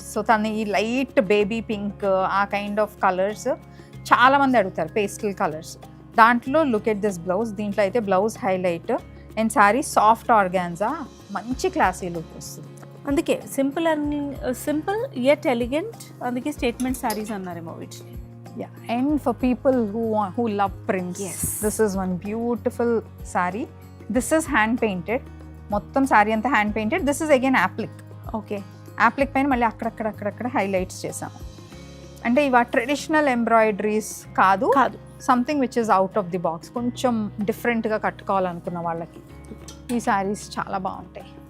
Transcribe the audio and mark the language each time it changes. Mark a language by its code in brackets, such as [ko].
[te] So తను ఈ light baby pink ఆ [en] kind of colours [te] చాలా మంది అడుగుతారు, పేస్టల్ కలర్స్. [en] దాంట్లో look at this blouse. [te] దీంట్లో అయితే [en] Blouse highlight and sari soft organza, మంచి classy look వస్తుంది. [te] అందుకే [en] simple yet elegant, [te] అందుకే స్టేట్మెంట్ సారీస్ అన్నారేమో వీటిని. [en] Yeah, and for people who love prints, this is one beautiful saree. This is hand painted. [te] మొత్తం sorry అంతా [en] Hand painted. This is again applique. Okay, applique పైన [te] మళ్ళీ అక్కడక్కడ [en] Highlights చేసాము. [te] అంటే ఇవి [en] Traditional embroideries కాదు, something which is out of the box. [te] కొంచెం డిఫరెంట్గా కట్టుకోవాలనుకున్న వాళ్ళకి ఈ సారీస్ చాలా బాగుంటాయి.